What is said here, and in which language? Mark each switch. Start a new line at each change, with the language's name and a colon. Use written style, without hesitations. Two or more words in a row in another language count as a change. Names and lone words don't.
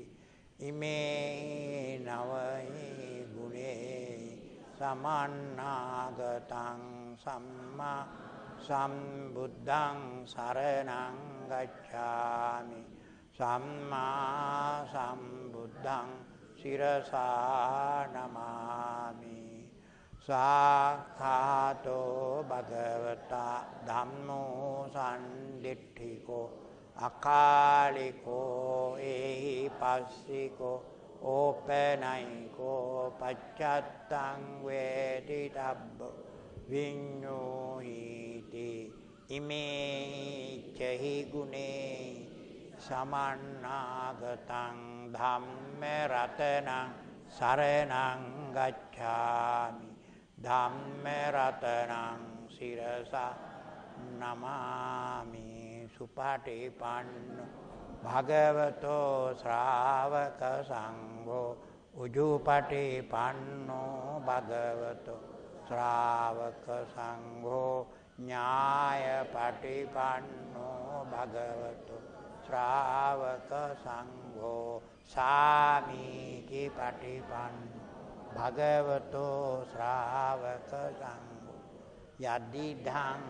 Pali: ඉමේ නවයි ගුණේ සමන්නාගතං සම්මා සම්බුද්ධං සරණං ගච්ඡාමි සම්මා සම්බුද්ධං සිරසා නමාමි සාඛාතෝ භගවතා ධම්මෝ සම්දිට්ඨිකෝ අකාලිකෝ එහි පස්සිකෝ ඕපනයිකෝ පච්චත්තං වේදිතබ්බෝ විඤ්ඤෝහිති ඉමේ චහි ගුණේ සමන්නාගතං ධම්ම රතනං සරණං ගච්ඡාමි ධම්ම රතනං සිරසා නමාමි සුපටිපන්නෝ භගවතෝ ශ්‍රාවක සංඝෝ උජුපටිපන්නෝ භගවතෝ ශ්‍රාවක සංඝෝ ඥායපටිපන්නෝ භගවතෝ ශ්‍රාවක සංඝෝ සාමීචි පටිපන්නෝ භගවතෝ ශ්‍රාවක සංඝෝ යදිදං